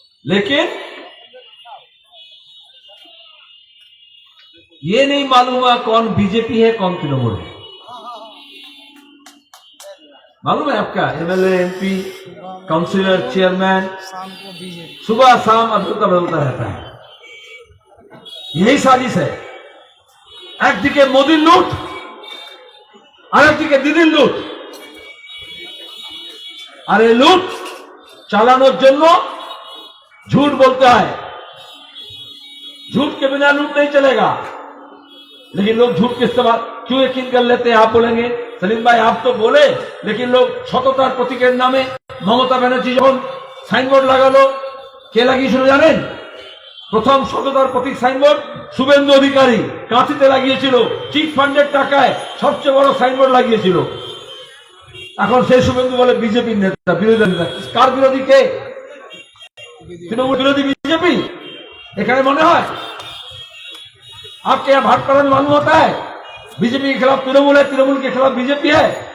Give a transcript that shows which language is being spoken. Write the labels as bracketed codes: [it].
[hi] लेकिन ये नहीं मालूम हुआ कौन बीजेपी है कौन तृणमूल है। मालूम है आपका एमएलए, एमपी, काउंसिलर, चेयरमैन सुबह शाम अदलता बदलता रहता है। यही साजिश है। [bn] একদিকে মোদির লুট আর একদিকে দিদির লুট। আর এই লুট চালানোর জন্য [hi] झूठ बोलता है। झूठ के बिना लूट नहीं चलेगा। लेकिन लोग झूठ के इस्तेमाल क्यों यकीन कर लेते हैं? आप बोलेंगे सलीम भाई आप तो बोले, लेकिन लोग [bn] সততার প্রতীকের নামে মমতা ব্যানার্জি যখন সাইনবোর্ড লাগালো, কে লাগিয়েছিল জানেন? প্রথম সততার প্রতীক সাইনবোর্ড শুভেন্দু অধিকারী কাঁথিতে লাগিয়েছিল। চিট ফান্ডের টাকায় সবচেয়ে বড় সাইনবোর্ড লাগিয়েছিল। এখন সেই শুভেন্দু বলে বিজেপির নেতা, বিরোধী নেতা। কার বিরোধী? কে? [hi] तृणमूल विरोधी बीजेपी। एखाने मने है आपके यहाँ भाटपाड़ा में मालूम होता है बीजेपी के खिलाफ तृणमूल है, तृणमूल के खिलाफ बीजेपी है।